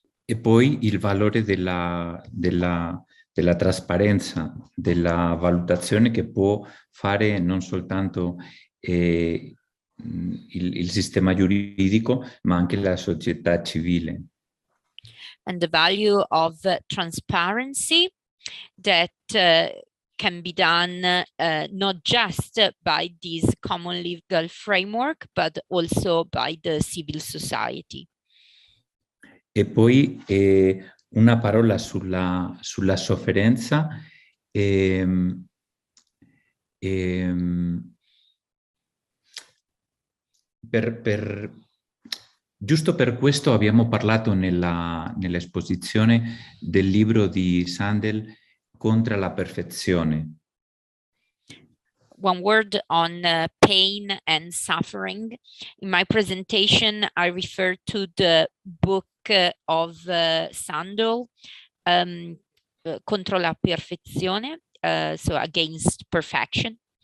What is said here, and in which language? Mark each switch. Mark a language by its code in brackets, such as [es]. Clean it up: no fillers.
[it] E poi il valore della trasparenza, della valutazione che può fare non soltanto il sistema giuridico, ma anche la società civile. [en] And the value of transparency that can be done not just by this common legal framework, but also by the civil society. [it] E poi una parola sulla sofferenza. Giusto per questo abbiamo parlato nell'esposizione del libro di Sandel, Contro la perfezione. [en] One word on pain and suffering. In my presentation, I refer to the book of Sandel, Contro la perfezione, so against perfection.